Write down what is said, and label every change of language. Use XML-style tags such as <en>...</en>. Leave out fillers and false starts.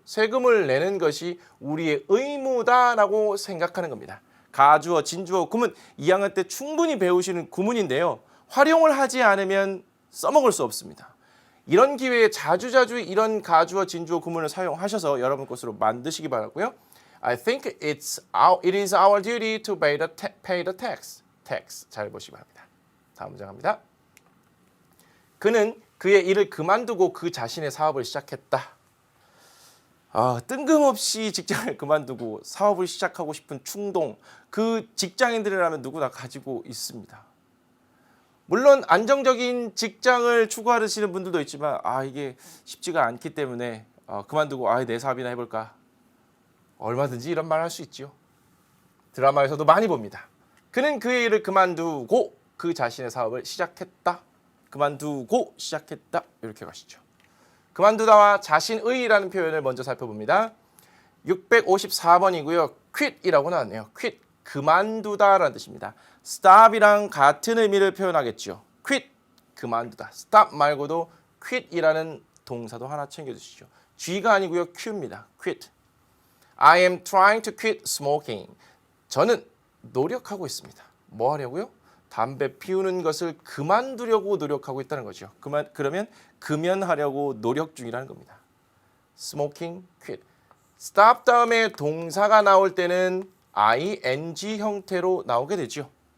<ko>세금을 내는 것이 우리의 의무다라고 생각하는 겁니다. 가주어, 진주어 구문 2학년 때 충분히 배우시는 구문인데요. 활용을 하지 않으면 써먹을 수 없습니다. 이런 기회에 자주자주 이런 가주어, 진주어 구문을 사용하셔서 여러분 것으로 만드시기 바라고요.</ko> <en>I think it is our duty to pay the tax.</en> <ko>tax. 잘 보시기 바랍니다. 다음 문장 갑니다. 그는 그의 일을 그만두고 그 자신의 사업을 시작했다. 뜬금없이 직장을 그만두고 사업을 시작하고 싶은 충동, 그 직장인들이라면 누구나 가지고 있습니다. 물론 안정적인 직장을 추구하시는 분들도 있지만 이게 쉽지가 않기 때문에 그만두고 내 사업이나 해볼까. 얼마든지 이런 말 할 수 있죠. 드라마에서도 많이 봅니다. 그는 그의 일을 그만두고 그 자신의 사업을 시작했다. 그만두고 시작했다. 이렇게 가시죠. 그만두다와 자신의라는 표현을 먼저 살펴봅니다. 654번이고요. quit이라고 나왔네요. quit, 그만두다라는 뜻입니다. stop이랑 같은 의미를 표현하겠죠. quit, 그만두다. stop 말고도 quit이라는 동사도 하나 챙겨주시죠. G가 아니고요. Q입니다. quit.</ko> <en>I am trying to quit smoking.</en> <ko>저는 노력하고 있습니다. 뭐 하려고요? 담배 피우는 것을 그만두려고 노력하고 있다는 거죠. 그러면 금연하려고 노력 중이라는 겁니다.</ko> <en>Smoking, quit.</en> <ko>Stop 다음에 동사가 나올 때는 ing 형태로 나오게 되죠.</ko>